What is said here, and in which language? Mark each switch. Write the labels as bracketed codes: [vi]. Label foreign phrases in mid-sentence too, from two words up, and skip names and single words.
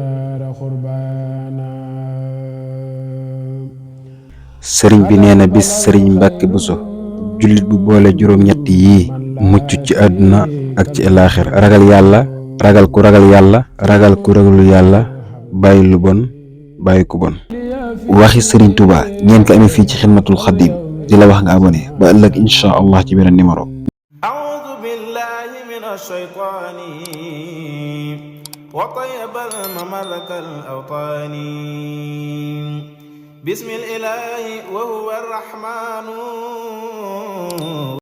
[wo] sëriñ bi nee na bis sëriñ Mbàkke Buso jullit bu boole juróom-ñett yii mucc ci àdduna ak ci alaaxir ragal yàlla ragal ku ragal yàlla ragal ku ragalul yàlla bàyyi lu bon bàyyi ku bon. waxi sëriñ Tuubaa ngeen ko amee fii ci Xidmatul Xaadim di la wax nga abonné ba ëllëg [ar] إن شاء الله [wo] ci beneen numéro. [ar] أعوذ بالله من الشيطان وطيب المملك الأوطان بسم الإله وهو الرحمن.